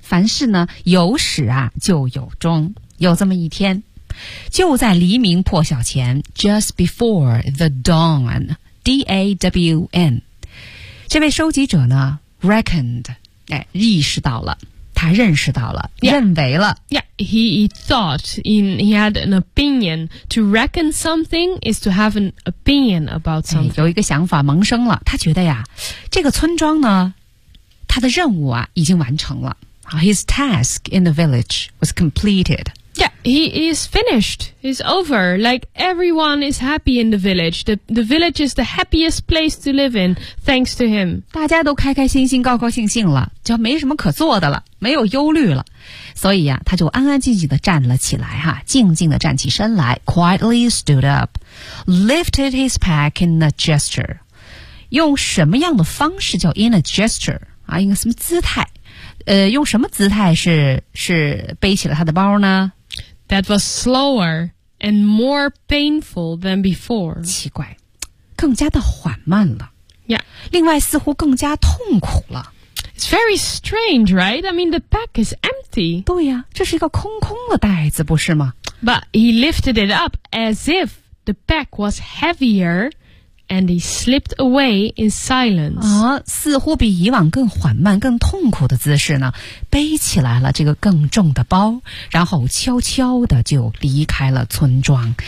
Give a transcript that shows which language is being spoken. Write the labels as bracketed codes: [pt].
[zh] 凡事呢，有始啊，就有终。有这么一天，就在黎明破晓前 ， [en] just before the dawn, D-A-W-N. [zh] 这位收集者呢 ，reckoned, 哎，意识到了，他认识到了， [en] yeah. [zh] 认为了。 [en] Yeah, he thought, he had an opinion. To reckon something is to have an opinion about something.、 [zh] 哎、有一个想法萌生了，他觉得呀，这个村庄呢。他的任务啊已经完成了。 [en] His task in the village was completed. Yeah, he is finished. It's over. Like everyone is happy in the village. The village is the happiest place to live in, thanks to him. [zh] 大家都开开心心高高兴兴了就没什么可做的了没有忧虑了。所以啊他就安安静静地站了起来哈静静地站起身来 [en] quietly stood up, lifted his pack in a gesture. [zh] 用什么样的方式叫 [en] in a gesture? [zh] 啊，用什么姿态？用什么姿态是背起了他的包呢 [en] ？That was slower and more painful than before. [zh] 奇怪，更加的缓慢了。 [en] Yeah. [zh] 另外，似乎更加痛苦了。 [en] It's very strange, right? I mean, the pack is empty. [zh] 对呀，这是一个空空的袋子，不是吗？ [en] But he lifted it up as if the pack was heavier, and he slipped away in silence. [zh] 啊，似乎比以往更缓慢、更痛苦的姿势呢，背起来了这个更重的包，然后悄悄的就离开了村庄。